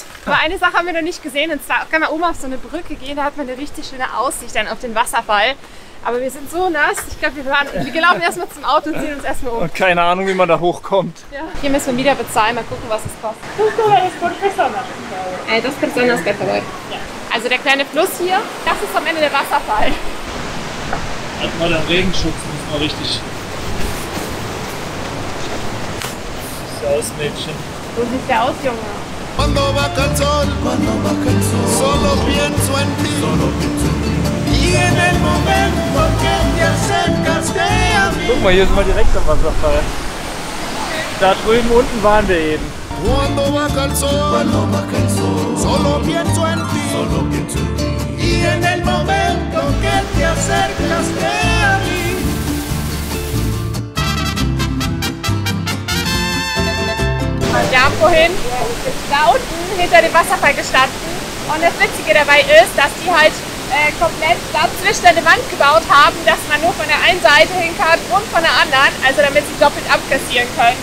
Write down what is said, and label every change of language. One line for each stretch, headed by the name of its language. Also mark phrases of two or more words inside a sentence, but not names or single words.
German: Aber eine Sache haben wir noch nicht gesehen, und zwar kann man oben auf so eine Brücke gehen, da hat man eine richtig schöne Aussicht dann auf den Wasserfall. Aber wir sind so nass, ich glaube, wir laufen erstmal zum Auto und ziehen uns erstmal um. Und keine Ahnung, wie man da hochkommt. Ja. Hier müssen wir wieder bezahlen, mal gucken, was es kostet.
Spanish: Das personas, por favor.
German: Also der kleine Fluss hier, das ist am Ende der Wasserfall. Hat mal den Regenschutz, muss man richtig. Sieht aus, Mädchen. So sieht der aus, Junge.
Spanish: Cuando baja el sol, solo pienso en ti. Y en el momento que te acercaste a mí.
German: Guck mal, hier sind wir direkt am Wasserfall. Da drüben unten waren wir eben.
Spanish: Cuando baja el sol, solo pienso en ti. Y en el momento que te acercaste a mí.
German: Wir haben vorhin da unten hinter dem Wasserfall gestanden, und das Witzige dabei ist, dass die halt komplett dazwischen eine Wand gebaut haben, dass man nur von der einen Seite hin kann und von der anderen, also damit sie doppelt abkassieren können.